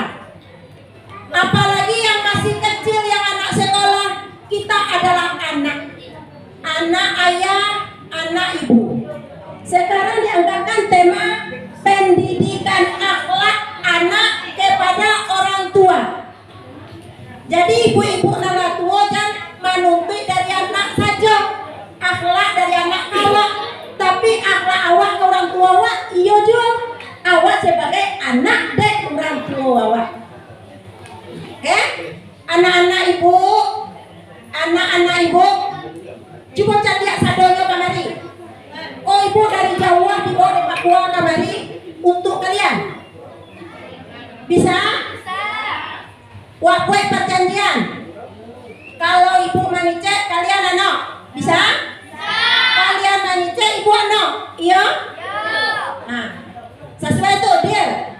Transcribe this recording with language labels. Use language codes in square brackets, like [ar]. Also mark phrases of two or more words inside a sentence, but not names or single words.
[id] Apalagi yang masih kecil, yang anak sekolah, kita adalah anak ayah, anak ibu. Sekarang diangkatkan tema pendidikan akhlak anak kepada orang tua. Jadi ibu-ibu nala tua kan menuntut dari anak saja, akhlak dari anak awak, tapi akhlak awak ke orang tua awak, iyo juga awak sebagai anak dek orang tua awak. Oke? [min] Anak-anak ibu, coba cari sadonya kamari. [id] Oh, ibu dari Jawa dibawa di Papua kamari untuk kalian. Bisa? Waktu perjanjian. [min] Kalau ibu manicek, kalian anak. [id] Bisa? [min] Kalian manicek, ibu anak. [id] Iya? Nah, sesuai itu deal.